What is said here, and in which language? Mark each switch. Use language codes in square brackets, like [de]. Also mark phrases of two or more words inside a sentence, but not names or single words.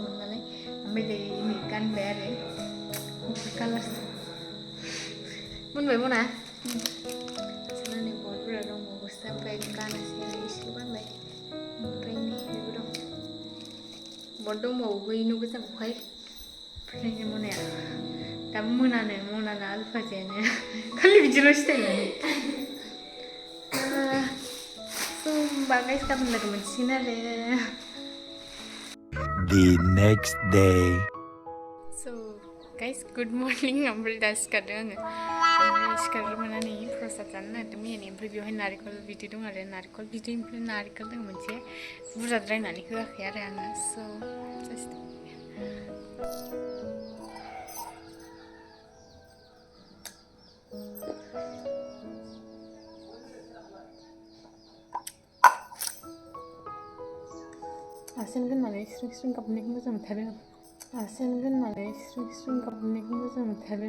[brx] मोनो नालाय ओमफ्राय दायो नै गानबाय आरो गुफुर कालारसो मोनबाय मना आसाना नै बहुत बुरजा दंबावोसो ओमफ्राय गानासै आरो एसेल' गानबाय ओमफ्राय नै बेबो दं बहुत दंबावो बै न' गोजाखौहाय ओमफ्राय मनाया दाबो मोनानो आलु भाजायानो खालि बिदिल' स्टाइलानो होमबा गाइस गाबोन लोगो मोनसिगोन आरो [en] The next day. So guys, good morning. [brx] ओमफ्राय दा सिखारदों आङो ओमफ्राय सिखारग्रोमोनानै प्रसाद जानो नागिरदों मैयानि ओमफ्राय बेवहाय नारेंखल बिदै दं आरो नारेंखल बिदै ओमफ्राय नारेंखल दं मोनसे बुरजाद्रायनानै होआखै आरो आङो स' जास्ट आसेन दोननानै स्रिं स्रिं गाबनायखौ मोजां मोनथारो आसेन दोननानै स्रिं स्रिं गाबनायखौ मोजां मोनथारो